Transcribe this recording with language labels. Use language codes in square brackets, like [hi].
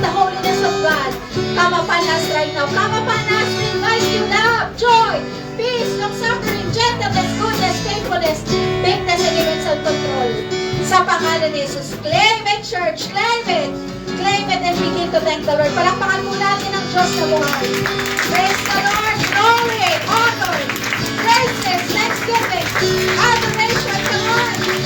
[en] Let the holiness of God come upon us right now. Come upon us. We invite you love, joy, peace, long-suffering, gentleness, goodness, faithfulness, meekness, and even self-control. [tl] Sa pangalan ni Jesus. [en] Claim it, church. Claim it. Claim it and begin to thank the Lord. [tl] Palakpakan po natin ang Diyos na buhay. [en] Praise the Lord. Glory, honor, praises, thanksgiving, adoration to God.